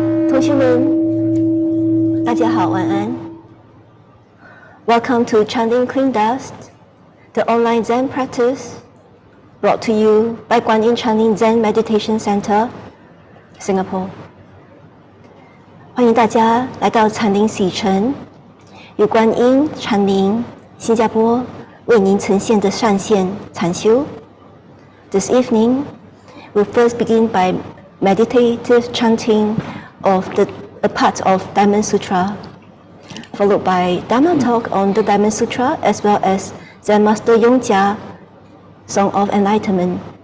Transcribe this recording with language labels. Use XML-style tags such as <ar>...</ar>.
<zh>同学们，大家好，晚安。</zh> <en>Welcome to Chanting Clean Dust, the online Zen practice brought to you by Guanyin Chanting Zen Meditation Center, Singapore.</en> <zh>欢迎大家来到禅林洗尘，由观音禅林新加坡为您呈现的上线禅修。</zh> <en>This evening, we'll first begin by meditative chanting of a part of Diamond Sutra, followed by Dharma talk on the Diamond Sutra, as well as Zen Master Yong Song of Enlightenment.</en>